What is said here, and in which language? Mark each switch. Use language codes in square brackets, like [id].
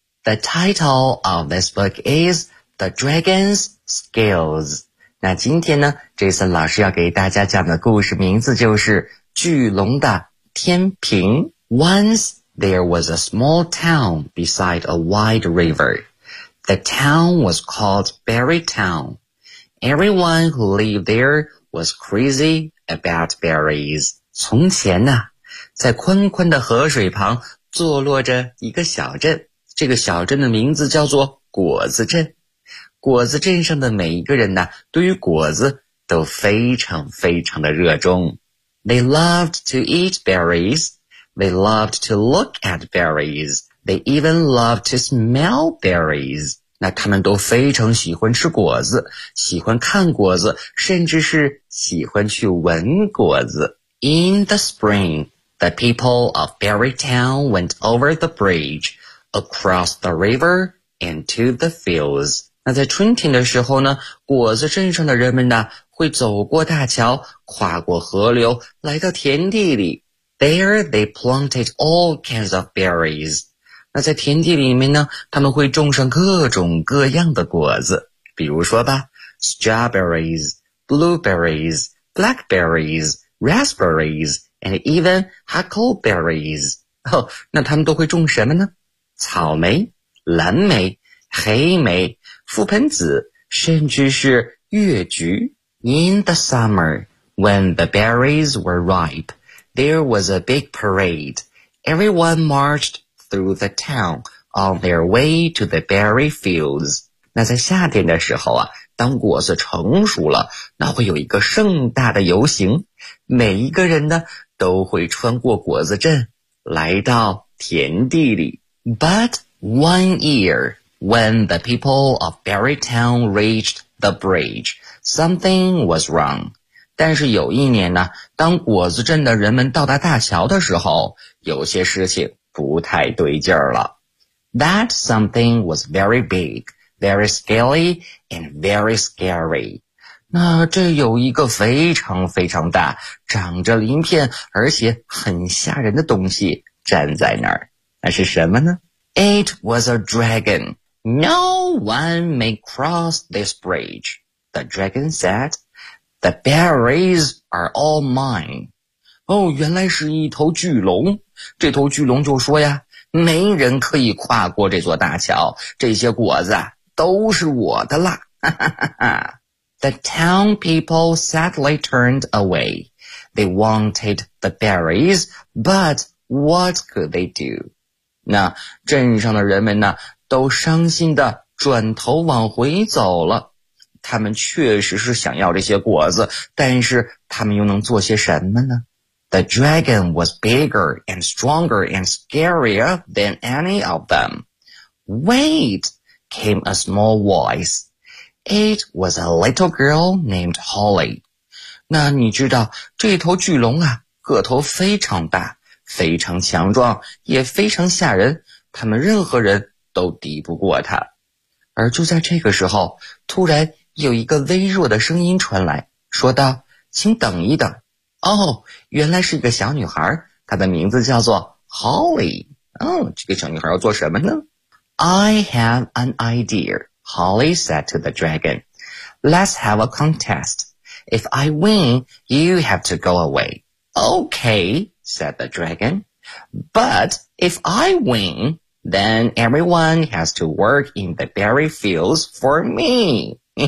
[en] The title of this book is The Dragon's Scales. [zh] 那今天呢 ,Jason 老师要给大家讲的故事名字就是巨龙的天平。 [en] Once there was a small town beside a wide river. The town was called Berry Town. Everyone who lived there was crazy about berries. [zh] 从前呢在宽宽的河水旁坐落着一个小镇。这个小镇的名字叫做果子镇。果子镇上的每一个人呢对于果子都非常非常的热衷。 [en] They loved to eat berries. They loved to look at berries. They even loved to smell berries. [zh] 那他们都非常喜欢吃果子，喜欢看果子，甚至是喜欢去闻果子。 [en] In the spring, the people of Berry Town went over the bridge, across the river, and to the fields. [zh] 那在春天的时候呢，果子镇上的人们呢会走过大桥，跨过河流，来到田地里。 [en] There they planted all kinds of berries. [zh] 那在田地里面呢，他们会种上各种各样的果子，比如说吧 , [en] strawberries, blueberries, blackberries, raspberries, and even huckleberries. [zh] 哦，那他们都会种什么呢？草莓、蓝莓、黑莓、覆盆子，甚至是月菊。 [en] In the summer, when the berries were ripe, there was a big parade. Everyone marched through the town on their way to the berry fields. [zh] 那在夏天的时候啊，当果子成熟了，那会有一个盛大的游行。每一个人呢，都会穿过果子镇，来到田地里。 [en] But one year,When the people of Berry Town reached the bridge, something was wrong. [zh] 但是有一年呢，当果子镇的人们到达大桥的时候，有些事情不太对劲儿了。 [en] That something was very big, very scaly, and very scary. [zh] 那这有一个非常非常大，长着鳞片，而且很吓人的东西站在那儿。那是什么呢？ [en] It was a dragon. No one may cross this bridge, the dragon said. The berries are all mine. [zh] 哦，原来是一头巨龙。这头巨龙就说呀，没人可以跨过这座大桥，这些果子都是我的啦。 [en] The town people sadly turned away. They wanted the berries, but what could they do? [zh] 那镇上的人们呢都伤心地转头往回走了。他们确实是想要这些果子，但是他们又能做些什么呢？ [en] The dragon was bigger and stronger and scarier than any of them. Wait, came a small voice. It was a little girl named Holly. [zh] 那你知道，这头巨龙啊，个头非常大，非常强壮，也非常吓人。他们任何人都敌不过他。而就在这个时候，突然有一个微弱的声音传来，说道，请等一等。哦，原来是一个小女孩，她的名字叫做 Holly。哦，这个小女孩要做什么呢？ [en] I have an idea, Holly said to the dragon. Let's have a contest. If I win, you have to go away. Okay, said the dragon. But if I winThen everyone has to work in the berry fields for me.